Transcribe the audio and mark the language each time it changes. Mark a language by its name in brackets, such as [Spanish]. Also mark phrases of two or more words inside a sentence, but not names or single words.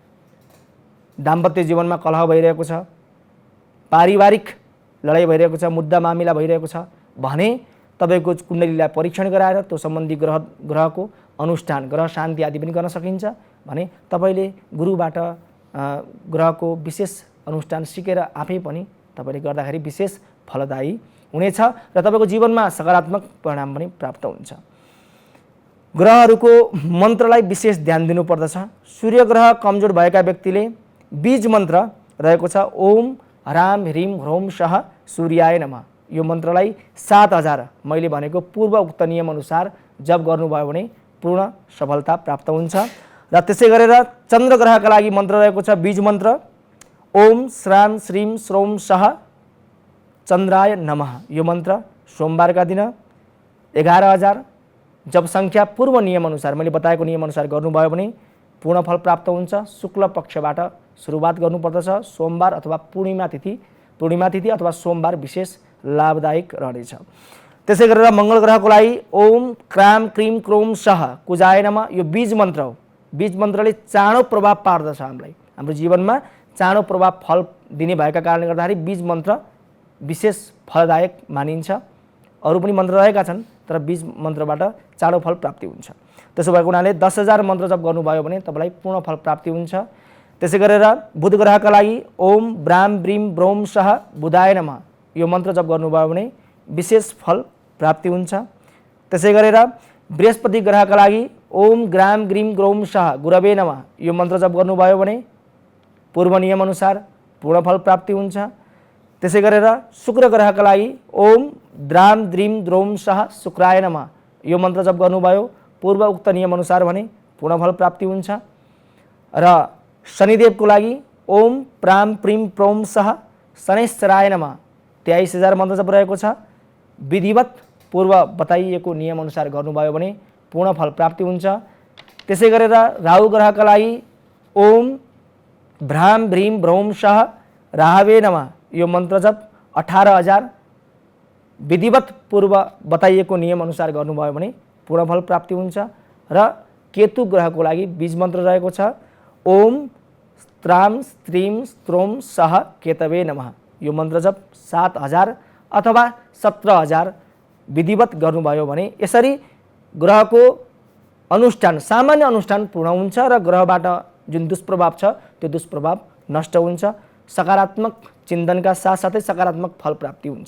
[Nepali] दाम्पत्य जीवनमा कलह भइरहेको छ, पारिवारिक लडाइँ भइरहेको छ, मुद्दा मामिला भइरहेको छ भने तपाईँको कुण्डलीलाई परीक्षण गराएर त्यो सम्बन्धी ग्रहको अनुष्ठान, ग्रह शान्ति आदि पनि गर्न सकिन्छ भने तपाईँले गुरुबाट ग्रहको विशेष अनुष्ठान सिकेर आफै पनि तपाईँले गर्दाखेरि विशेष फलदायी हुनेछ र तपाईँको जीवनमा सकारात्मक परिणाम पनि प्राप्त हुन्छ। ग्रहहरूको मन्त्रलाई विशेष ध्यान दिनुपर्दछ। सूर्य ग्रह कमजोर भएका व्यक्तिले बीज मन्त्र रहेको छ [Sanskrit] ओम ह्राम ह्रीम ह्रौम सह सूर्याय नमः, [Nepali] यो मन्त्रलाई 7000 मैले भनेको पूर्व उक्त नियम अनुसार जप गर्नुभयो भने पूर्ण सफलता प्राप्त हुन्छ। र त्यसै गरेर चन्द्र ग्रहका लागि मन्त्र रहेको छ बीज मन्त्र [Sanskrit] ओम श्राम श्रीम श्रौम सह चन्द्राय नमः, [Nepali] यो मन्त्र सोमबारका दिन 11000 जप सङ्ख्या पूर्व नियम अनुसार मैले बताएको नियम अनुसार गर्नुभयो भने पूर्ण फल प्राप्त हुन्छ। शुक्ल पक्षबाट सुरुवात गर्नुपर्दछ, सोमबार अथवा पूर्णिमा तिथि अथवा सोमबार विशेष लाभदायक रहनेछ। त्यसै गरेर मङ्गल ग्रहको लागि [Sanskrit] ओम क्राम क्रिम क्रोम सह कुजाय नमः, [Nepali] यो बीज मन्त्र हो। बीज मन्त्रले चाँडो प्रभाव पार्दछ, हामीलाई हाम्रो जीवनमा चाँडो प्रभाव फल दिने भएका कारणले गर्दाखेरि बीज मन्त्र विशेष फलदायक मानिन्छ। अरू पनि मन्त्र रहेका छन् तर बीज मन्त्रबाट चाँडो फल प्राप्ति हुन्छ। त्यसो भएको हुनाले 10000 मन्त्र जप गर्नुभयो भने तपाईँलाई पूर्ण फल प्राप्ति हुन्छ। त्यसै गरेर बुध ग्रहका लागि [Sanskrit] ओम ब्राम ब्रीम ब्रोम सह बुधाय नमः, [Nepali] यो मन्त्र जप गर्नुभयो भने विशेष फल प्राप्ति हुन्छ। त्यसै गरेर बृहस्पति ग्रहका लागि [Sanskrit] ओम ग्राम ग्रीम ग्रोम सह गुरवे नमः, [Nepali] यो मन्त्र जप गर्नुभयो भने पूर्व नियम अनुसार पूर्ण फल प्राप्ति हुन्छ। त्यसै गरेर शुक्र ग्रहका लागि [Sanskrit] ओम द्राम द्रिम द्रोम सह शुक्राय नमः, [Nepali] यो मन्त्र जप गर्नुभयो पूर्व उक्त नियम अनुसार भने पूर्ण फल प्राप्ति हुन्छ। र शनिदेवको लागि [Sanskrit] ओम प्राम प्रिम प्रोम सह शनैश्चराय नमः, [Nepali] 23000 मन्त्र जप रहेको छ। विधिवत पूर्व बताइएको नियम अनुसार गर्नुभयो भने पूर्ण फल प्राप्ति हुन्छ। त्यसै गरेर राहु ग्रहका लागि [Sanskrit] ओम भ्राम भ्रीम भ्रौम सह राहवे नमः, [Nepali] यो मन्त्र जप 18000 विधिवत पूर्व बताइएको नियम अनुसार गर्नुभयो भने पूर्ण फल प्राप्ति हुन्छ। र केतु ग्रहको लागि बीज मन्त्र रहेको छ [Sanskrit] ओम स्त्राम स्त्रीम स्त्रोम सह केतवे नमः, [Nepali] यो मन्त्र जप 7000 अथवा 17000 विधिवत गर्नुभयो भने यसरी ग्रहको अनुष्ठान सामान्य अनुष्ठान पूर्ण हुन्छ र ग्रहबाट जुन दुष्प्रभाव छ त्यो दुष्प्रभाव नष्ट हुन्छ। सकारात्मक चिन्तनका साथसाथै सकारात्मक फल प्राप्ति हुन्छ।